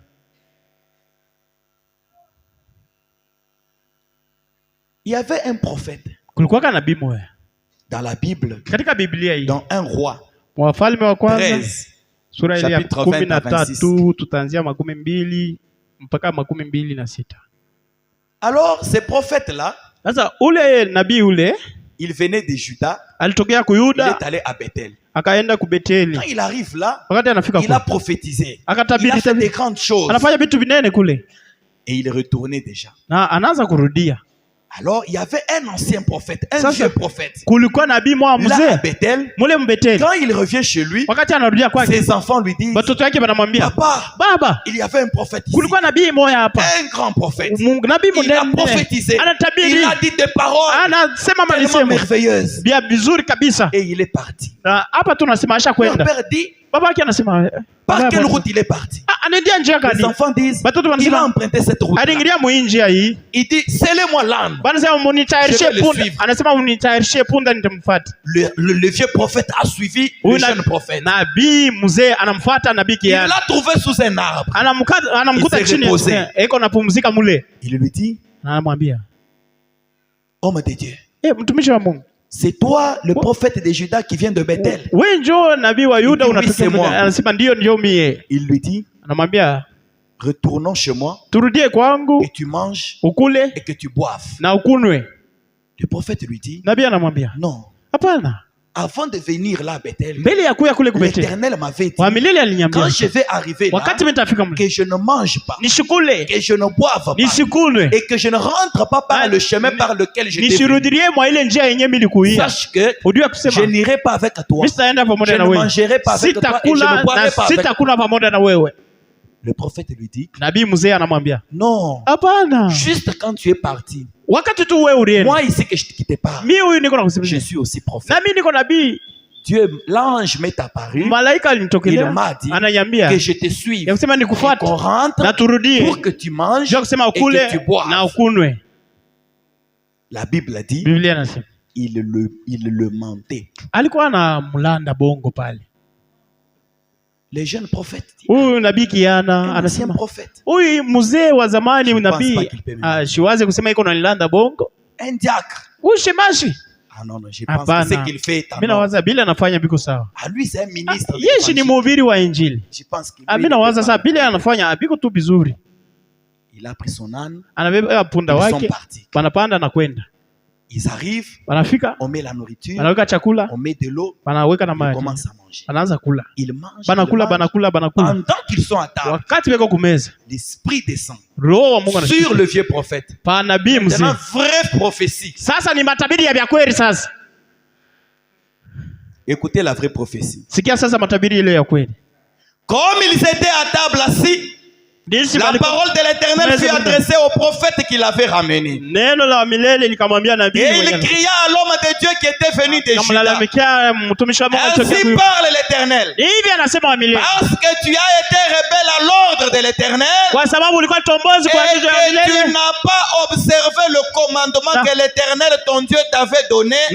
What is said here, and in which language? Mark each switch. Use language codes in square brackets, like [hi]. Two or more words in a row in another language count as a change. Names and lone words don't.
[fr] Il y avait un prophète [sw] Kulikuwa nabii mmoja [fr] dans la Bible, [sw] katika Biblia hii. [fr] dans un roi. [sw] Wafalme wa kwanza 13. sura ile ya [fr] Chapitre 20 à [sw] 13 tutaanzia 12 mpaka 26. [fr] Alors, ce prophète-là, [sw] Sasa ule nabii ule [fr] il venait de Juda, [sw] alitokea [fr] il [sw] Kuyuda [fr] est allé à Bethel. [sw] akaenda kubeteli. [fr] Quand il arrive là, [sw] Wakati anafika [fr] il a [sw] kule [fr] prophétisé. Il [sw] akatabiri [fr] a fait des grandes choses. [sw] anafanya vitu vinene kule [fr] Et il retournait déjà. [sw] na anaanza kurudia. [fr] Alors, il y avait un ancien prophète, un Ça, vieux c'est- prophète. [sw] Kulikuwa nabii mwa [fr] Là, à [sw] mzee [fr] Bethel, [sw] mule mbeteli. [fr] quand il revient chez lui, [sw] Wakati anarudia kwake [fr] ses enfants lui disent, [sw] watoto wake wanamwambia, [fr] Papa, [sw] baba, [fr] il y avait un prophète ici. [sw] kulikuwa nabii mmoja hapa, [fr] Un grand prophète. [sw] nabii [fr] Il a [sw] mnene [fr] prophétisé. Il [sw] anatabiri, [fr] a dit des paroles [sw] anasema [fr] tellement [sw] malisemo [fr] merveilleuses. [sw] bia vizuri kabisa. [fr] Et il est parti. [sw] Na hapa tunasema asha [fr] Mon [sw] kwenda. [fr] père dit, [sw] Baba yake anasema [fr] par quelle route il est parti? [sw] anaendea njia [fr] Les [sw] gani? [fr] enfants disent, [sw] Watoto [fr] il a [sw] wanasema [fr] emprunté cette route. [sw] aliingilia mwinjia hii. [fr] Il dit, scellez-moi l'âne. [sw] Wanasema munitayarishie [fr] Je vais le [sw] punda. [fr] suivre. [sw] Anasema munitayarishie punda nitamfuata. [fr] Le vieux prophète a suivi le [sw] Huyu [fr] jeune prophète. [sw] nabii mzee anamfuata nabii [fr] Il [sw] kiana. [fr] l'a trouvé sous un arbre. [sw] Anamkuta [fr] Il s'est [sw] chini [fr] reposé. [sw] eko napumzika mule. [fr] Il lui dit, [sw] Na anamwambia, [fr] homme de Dieu, [sw] mtumishi wa Mungu, [fr] c'est toi le prophète de Juda qui vient de Bethel. [sw] wewe njoo nabii wa Yuda [fr] Il dit, [sw] unatokea. [fr] oui, c'est moi. [sw] Anasema ndio ndio mie. [fr] Il lui dit, [sw] Anamwambia [fr] retournons chez moi, [sw] turudie kwangu [fr] que tu manges [sw] ukule [fr] et que tu boives. [sw] na ukunwe. [fr] Le prophète lui dit, [sw] Nabii anamwambia [fr] non, [sw] hapana, [fr] avant de venir là à Bethel, [sw] mbele ya kuya kule kubete [fr] l'Éternel m'avait dit, [sw] wa milele aliniambia [fr] quand je vais arriver là, [sw] wakati mimi nitafika mle [fr] que je ne mange pas, [sw] nishukule [fr] que je ne boive pas, [sw] nisikunwe [fr] et que je ne rentre pas par le chemin par lequel je t'ai venu. [sw] nishirudirie mwa ile njia yenye mimi nilikuia. [fr] Sache que [sw] Ujue [fr] je [sw] kusema [fr] n'irai pas avec toi, [sw] mimi sitaenda [fr] je [sw] pamoja na [fr] ne [sw] wewe, [fr] mangerai pas avec toi et je [sw] sitakula [fr] ne boirai [sw] na [fr] pas avec toi. [sw] sitakula pamoja na wewe. [fr] Le prophète lui dit, [sw] Nabii mzee anamwambia [fr] non, [sw] hapana, [fr] juste quand tu es parti, [sw] wakati tu wewe ulienda, [fr] moi ici que je ne quittais pas, [sw] mimi huyu niko [fr] je [sw] nakusimulia, [fr] suis aussi prophète. [sw] na mimi niko nabii. [fr] Dieu, l'ange m'est apparu, [sw] Malaika [fr] il [sw] alinitokelea [fr] m'a dit [sw] ananiambia [fr] que je te suive, [sw] ya kusema [fr] qu'on [sw] nikufuate [fr] rentre [sw] na turudie, [fr] pour que tu manges [sw] ndio kusema [fr] et [sw] ukule [fr] que tu boives. [sw] na ukunwe. [fr] La Bible dit, [sw] Biblia inasema [fr] il le mentait. [sw] alikuwa na mlanda bongo pale. [fr] Les jeunes prophètes, [sw] Huyu nabii kiana [fr] un ancien [sw] anasema [fr] prophète, [sw] huyu mzee wa zamani [fr] Je pense [sw] nabii [fr] pas qu'il peut me [sw] shiwaze kusema iko na nilanda bongo. [fr] un diacre. [sw] Huyu shemashi [fr] Ah non, non, je pense [sw] Hapana. [fr] que ce qu'il fait est en [sw] mimi [fr] ordre. [sw] nawaza bila anafanya biko sawa. [fr] Ah, lui, c'est un ministre. de [sw] Yeshi ni [fr] l'évangile. [sw] mhubiri wa injili. [fr] Je pense qu'il [sw] Mimi nawaza sasa bila anafanya biko tu vizuri. [fr] il a pris son âne, [sw] Anabeba punda [fr] ils sont [sw] wake, [fr] partis. [sw] wanapanda na kwenda. [fr] Ils arrivent, [sw] Wanafika, [fr] on met la nourriture, [sw] wanaweka chakula, [fr] on met de l'eau, [sw] wanaweka na [fr] ils [sw] maji. [fr] commencent à manger. [sw] Wanaanza kula. [fr] Ils mangent, [sw] Banakula, [fr] ils mangent. [sw] banakula, banakula. [fr] Pendant qu'ils sont à table, [sw] Wakati weko kumeza, [fr] l'esprit descend [sw] Roho wa Mungu [fr] sur [sw] anashuka. [fr] le vieux prophète. [sw] Pa nabii [fr] C'est une [sw] mzee. [fr] vraie prophétie. [sw] Sasa ni matabiri ya vya kweli sasa. [fr] Écoutez la vraie prophétie. [sw] Sikia sasa matabiri ile ya kweli. [fr] Comme ils étaient à table assis, la parole de l'Éternel fut adressée au prophète qui l'avait ramené. Et il cria à l'homme de Dieu qui était venu de Juda. Ainsi parle l'Éternel. Parce que tu as été rebelle à l'ordre de l'Éternel et que tu n'as pas observé le commandement que l'Éternel ton Dieu t'avait donné,